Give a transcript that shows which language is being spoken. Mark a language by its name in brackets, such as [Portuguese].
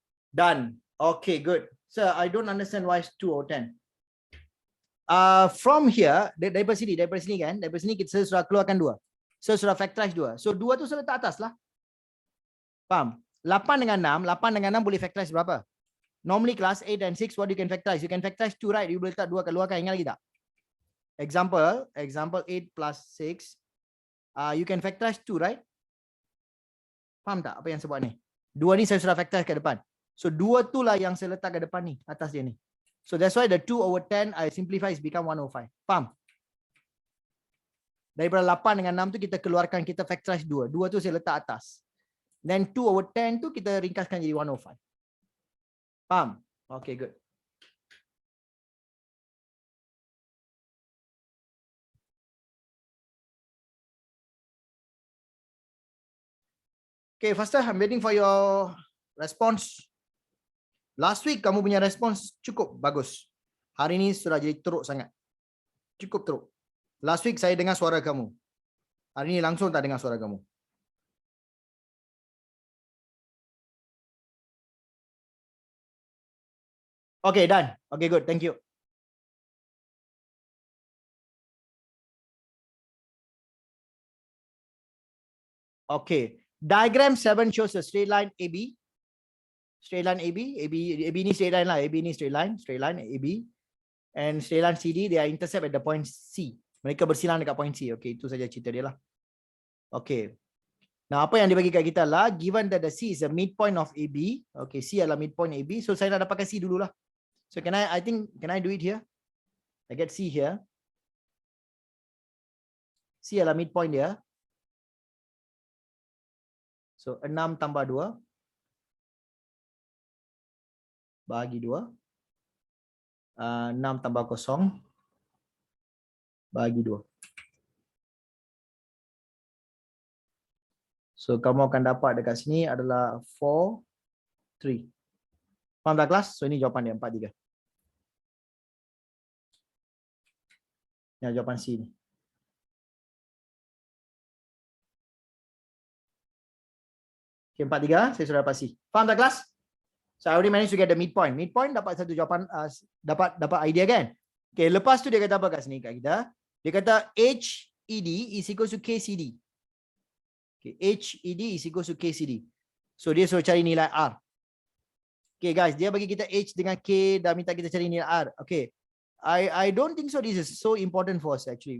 [English] Done. Okay, good. Sir, I don't understand why it's 2 or 10. From here, [Malay] daripada sini kan, daripada sini kita sudah keluarkan 2. So sudah factorize 2. So 2 tu sudah letak atas lah. Faham? 8 dengan 6 boleh factorize berapa? [English] Normally class 8 and 6, what you can factorize? You can factorize 2, right? [Malay] You boleh letak 2 keluarkan, ingat lagi tak? [English] Example 8 plus 6. You can factorize 2, right? [Malay] Faham tak apa yang saya buat ni? 2 ni saya sudah factorize ke depan. So 2 tu lah yang saya letak ke depan ni, atas dia ni. [English] So that's why the 2/10 I simplify is become 1/5. [Malay] Faham? Daripada 8 dengan 6 tu kita keluarkan, kita factorize 2. 2 tu saya letak atas. Then 2/10 tu kita ringkaskan jadi 1/5. Faham? Okay, good. [English] Okay, faster. I'm waiting for your response. Last week [Malay] kamu punya response cukup bagus. Hari ini sudah jadi teruk sangat. Cukup teruk. [English] Last week [Malay] saya dengar suara kamu. Hari ini langsung tak dengar suara kamu. [English] Okay, done. Okay, good. Thank you. Okay. Diagram 7 shows a straight line AB. Straight line AB ni straight line lah. AB ni straight line AB. And straight line CD, they are intercept at the point C. [Malay] Mereka bersilang dekat point C. Okay, itu saja cerita dia lah. Okay. Nah, apa yang dibagi kat kita lah, [English] given that the C is the midpoint of AB. [Malay] Okay, C adalah midpoint AB. So saya nak dapatkan C dulu lah. [English] So can I do it here? I get C here. [Malay] C adalah midpoint dia. So 6 tambah 2 bahagi 2. 6 tambah 0 bagi 2. So kamu akan dapat dekat sini adalah 4, 3. Faham tak kelas? So ini jawapan dia 4, 3. Yang jawapan C ni. Okay, 4, 3 saya sudah dapat C. Faham tak kelas? [English] So I already managed to get the midpoint. [Malay] Midpoint dapat satu jawapan, dapat idea kan? Okay, lepas tu dia kata apa kat sini kat kita? Dia kata HED is equal to KCD. Okay, HED is equal to KCD. So dia suruh cari nilai R. Okay guys, dia bagi kita H dengan K dan minta kita cari nilai R. [English] Okay, I don't think so this is so important for us actually.